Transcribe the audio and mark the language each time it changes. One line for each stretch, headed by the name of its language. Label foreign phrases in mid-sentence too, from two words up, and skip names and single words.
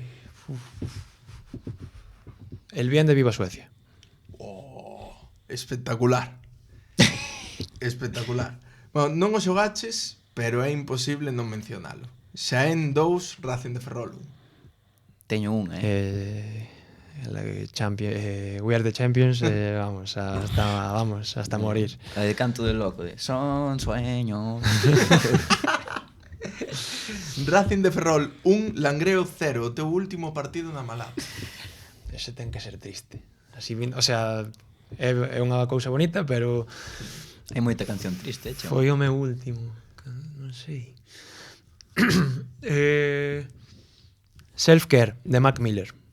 Spanish: El bien de Viva Suecia. Espectacular. Espectacular.
Galician: Bueno, non o xogaches, pero é imposible non mencionalo. Xaén 2, Racing de Ferrol 1. Teño un,
Spanish: We are the champions, vamos hasta morir. La de canto del loco, de son sueños.
Galician: Racing de Ferrol 1, Langreo 0, o teu último partido na Malata. Ese ten que ser triste. Así,
Spanish: o sea,
Galician: é unha cousa bonita, pero Hai moita canción triste, che. foi o meu último. Non sei. Self-Care, de Mac Miller.